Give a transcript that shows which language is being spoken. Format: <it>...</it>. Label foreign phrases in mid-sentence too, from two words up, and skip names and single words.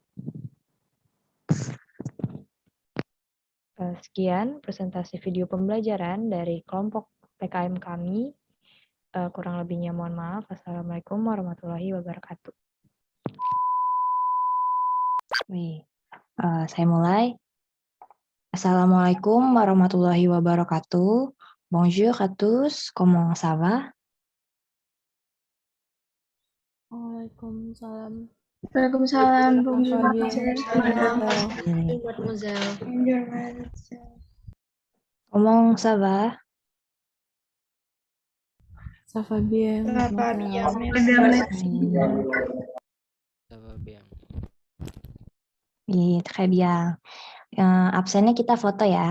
<id>Sekian presentasi video pembelajaran dari kelompok PKM kami. Kurang lebihnya mohon maaf.</id> <ar>السلام عليكم ورحمة الله وبركاته.</ar> <id>Saya mulai.</id> <ar>السلام عليكم ورحمة الله وبركاته.</ar> <fr>Bonjour à tous, comment ça va?</fr> <ar>Waalaikumsalam. Waalaikumsalam.</ar> <fr>Comment ça va? Ça va bien. Oui, très bien.</fr> <id>Absennya kita foto ya.</id>